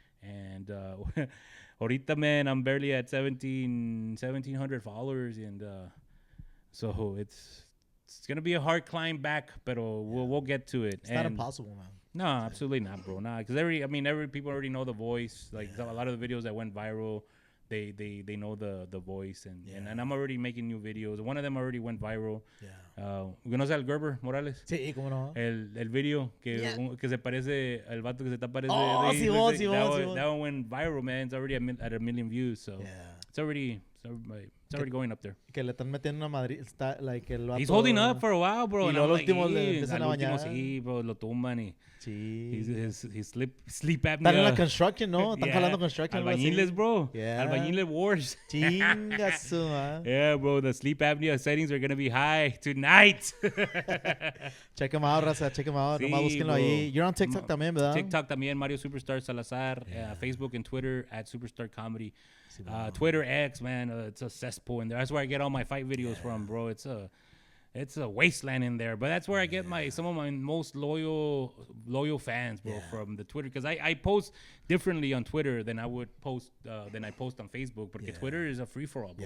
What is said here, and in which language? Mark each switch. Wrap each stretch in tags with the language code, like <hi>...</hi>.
<en>And ahorita, man, I'm barely at 1,700 followers, and so it's gonna be a hard climb back, but we'll get to it. It's not impossible, man. No, absolutely not, bro. Nah, because every people already know the voice. Like a lot of the videos that went viral, they know the voice, and I'm already making new videos. One of them already went viral.</en> <es>¿Conoce al Gerber Morales? Sí, cómo no. El video que se parece al vato que se está pareciendo. Oh, Simón.</es> <en>That one went viral, man. It's already at 1 million views, so it's already going up there.</en> <es>Que le están metiendo una madrid, está like el vato.</es> <en>He's holding up for a while, bro.</en> <es>Y</es> <en>and</en> <es>luego al último</es> <en>like,</en> <es>le empiezan a bañar. Sí, bro, lo tumban y</es> <en>his sleep apnea.</en> <es>Están en la construction, ¿no? Están jalando construction. Albañiles, bro.</es> <en>Yeah. Albañiles wars.</en> <es>Chinga su, man.</es> <en>Yeah, bro. The sleep apnea settings are going to be high tonight. Check him out, raza. Check him out.</en> <es>Sí, Nomás búsquenlo ahí.</es> <en>You're on TikTok</en> <es>también, ¿verdad? TikTok también, Mario Superstar Salazar.</es> <en>Facebook and Twitter at Superstar Comedy. Twitter X, man, it's a cesspool in there. That's where I get all my fight videos from, bro. It's a wasteland in there, but that's where I get some of my most loyal fans, bro, from the Twitter, because I post differently on Twitter than I would post on Facebook,</en> <es>porque</es> <en>Twitter is a free for all, bro.</en>